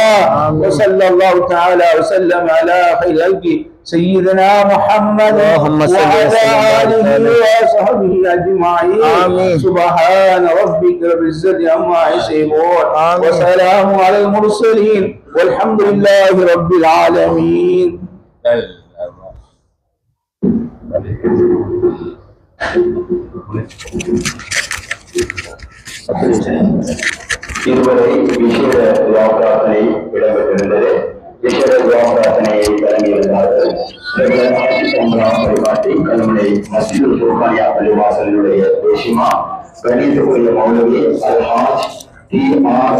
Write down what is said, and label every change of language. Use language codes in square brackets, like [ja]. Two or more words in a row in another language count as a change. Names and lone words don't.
[ar] وصلى الله تعالى وسلم على خير خلقه سيدنا محمد وعلى آله وصحبه أجمعين. سبحان ربك رب العزة عما يصفون وسلام على المرسلين والحمد لله رب العالمين. [ta] இதுவரை விசேட பிரார்த்தனை இடம்பெற்றிருந்தது. விசேட பிரார்த்தனையை தொடங்கியிருந்தார்கள். பரிமாற்றி கல்முனை மஸ்ஜிதுல் ஃபுர்கானியா பள்ளிவாசலினுடைய பேசிமா கணிதக்குரிய மௌலவி அல்ஹாஜ் டி.ஆர்.